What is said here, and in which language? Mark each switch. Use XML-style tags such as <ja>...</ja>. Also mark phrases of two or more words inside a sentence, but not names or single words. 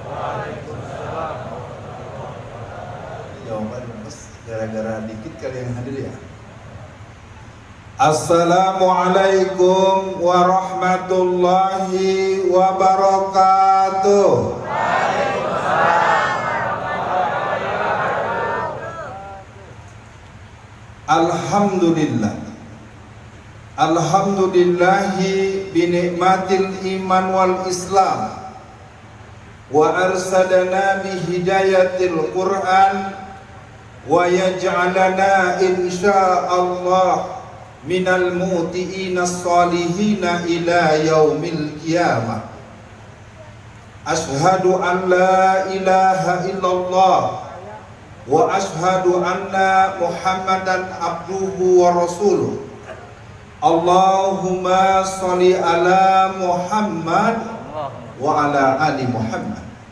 <id>Jawaban mas gara-gara dikit kali yang hadir ya.</id> <ar>السلام عليكم ورحمة الله وبركاته. Alhamdulillah. الحمد لله بنعمة الإيمان والإسلام وأرشدنا بهداية القرآن ويجعلنا إن شاء الله من المطيعين الصالحين إلى يوم القيامة. أشهد أن لا إله إلا الله وأشهد أن محمدا عبده ورسوله. اللهم صل على محمد وعلى آل محمد.</ar>